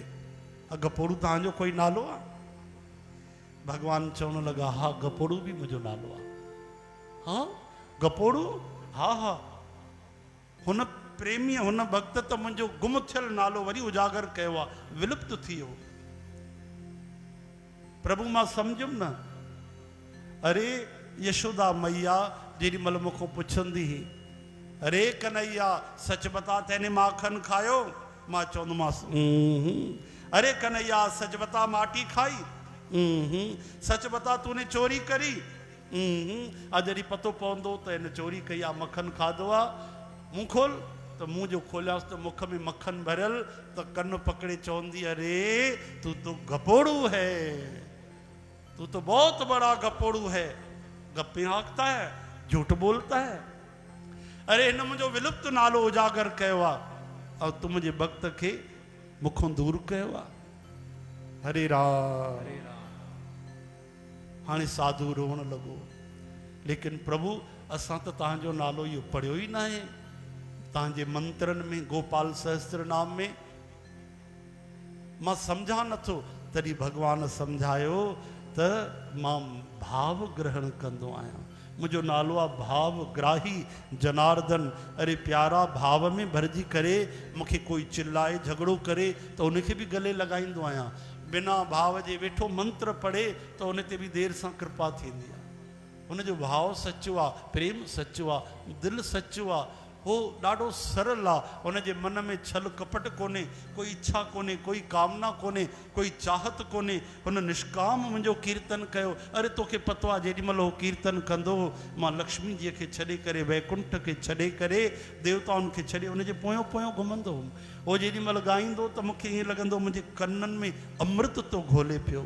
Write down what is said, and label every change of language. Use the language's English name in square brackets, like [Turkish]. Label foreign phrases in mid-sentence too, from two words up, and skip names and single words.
[Sindhi] गपोड़ू तव्हांजो कोई नालो आहे? भगवान चवण लॻा हा गपोड़ू बि मुंहिंजो नालो आहे। हाँ गपोड़ू, हा हा हुन प्रेमी हुन भक्त त मुंहिंजो गुम थियल नालो वरी उजागर कयो आहे, विलुप्त थी वियो। प्रभु मां सम्झुमि न। अरे यशोदा मैया जेॾी महिल मूंखां पुछंदी हुई, [Hindi] अरे कन्हैया सच बता तैने माखन खायो? [Sindhi] मां चवंदोमांसि [Hindi] अरे कन्हैया सच बता माटी खाई? सच बता तूने चोरी करी? [Sindhi] अॼु जॾहिं पतो पवंदो त हिन चोरी कई आहे, मखन खाधो आहे, मुंहुं खोल। त मुंहुं जो खोलियासि त मुख में मक्खन भरियल, त कन पकड़े चवंदी [Hindi] अरे तू तो गपोड़ू है, तू तो बहुत बड़ा गपोड़ू है, गप्पे हाँकता है, झूठ बोलता है। [Sindhi] अरे हिन मुंहिंजो विलुप्त नालो उजागर कयो आहे ऐं तू मुंहिंजे भक्त खे मूंखां दूर कयो आहे। हरे राम। हाणे साधु रोअण लॻो, लेकिन प्रभु असां त तव्हांजो नालो इहो पढ़ियो ई न आहे। तव्हांजे मंत्रनि में गोपाल सहस्त्र नाम में मां सम्झा नथो। तॾहिं भगवान सम्झायो त मां भाव ग्रहण कंदो आहियां। मुंहिंजो नालो आहे भाव ग्राही जनार्दन। अरे प्यारा भाव में भरिजी करे मूंखे कोई चिल्लाए झगड़ो करे त उनखे बि गले लॻाईंदो आहियां। बिना भाव जे वेठो मंत्र पढ़े त उन ते बि देरि सां कृपा थींदी आहे। हुनजो भाव सचो आहे, प्रेम सचो आहे, दिलि सचो आहे, हो ॾाढो सरल आहे। हुनजे मन में छल कपट कोन्हे, कोई इच्छा कोन्हे, कोई कामना कोन्हे, कोई चाहत कोन्हे। हुन निष्काम मुंहिंजो कीर्तन कयो। अरे तोखे पतो आहे जेॾी महिल उहो कीर्तन कंदो मां लक्ष्मी जीअ खे छॾे करे, वैकुंठ खे छॾे करे, देवताउनि खे छॾे हुनजे पोयों पोयों घुमंदो हुउमि। उहो जेॾी महिल ॻाईंदो त मूंखे ईअं लॻंदो मुंहिंजे कननि में अमृत थो घोले पियो।